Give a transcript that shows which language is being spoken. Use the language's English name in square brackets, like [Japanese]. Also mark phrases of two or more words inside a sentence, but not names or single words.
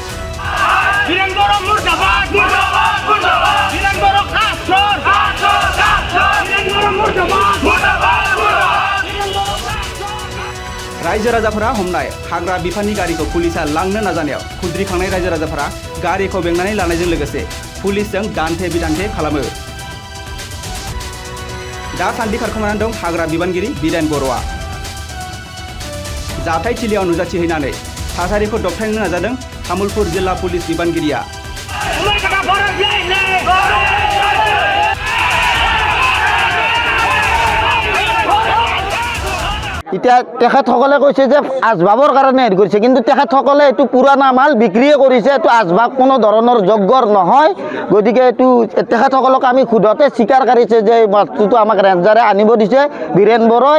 [Bodo] रायजो राजाफोरा हमनाय हाग्रा बिफाननि गारिखौ पुलिसा लांनो नाजानायाव खुद्रिखांनाय रायजो राजाफोरा गारिखौ बेंनानै लानायजों लोगोसे पुलिसजों दान्थे बिदान्थे खालामो। दासान्दि खारखोमानानै दं हाग्रा बिबानगिरि बिरेन बर'आ। जाथाय थिलियाव नुजाथिहैनानै थासारिखौ दबथायनो नाजादों तामुलपुर जिल्ला पुलिस बिबानगिरिया। [Assamese] এতিয়া তেখেতসকলে কৈছে যে আচবাবৰ কাৰণে হেৰি কৰিছে, কিন্তু তেখেতসকলে এইটো পুৰণা মাল বিক্ৰীয়ে কৰিছে। এইটো আচবাব কোনো ধৰণৰ যোগ্যৰ নহয়। গতিকে এইটো তেখেতসকলক আমি সোধোতে স্বীকাৰ কৰিছে যে বস্তুটো আমাক ৰেঞ্জাৰে আনিব দিছে বীৰেন বৰই।